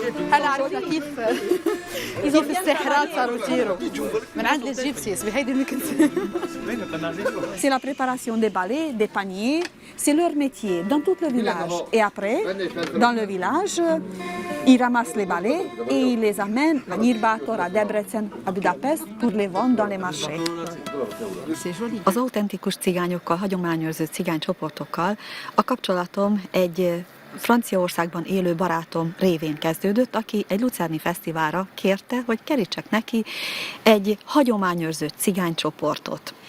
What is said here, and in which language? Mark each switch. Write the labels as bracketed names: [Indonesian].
[Arabic] هلا عرفنا كيف الساحرات صاروا يطيروا من عند الجيبسيز بهيدي المكنة. [French] C'est la préparation des balais, des paniers, c'est leur métier dans tout le village. Et après, dans le village, ils ramassent les balais et ils les amènent à Nyírbátor, à Debrecen, à Budapest pour les vendre dans les marchés. [Hungarian] Az autentikus cigányokkal, hagyományőrző cigánycsoportokkal a kapcsolatom egy Franciaországban élő barátom révén kezdődött, aki egy lucerni fesztiválra kérte, hogy kerítsek neki egy hagyományőrző cigánycsoportot.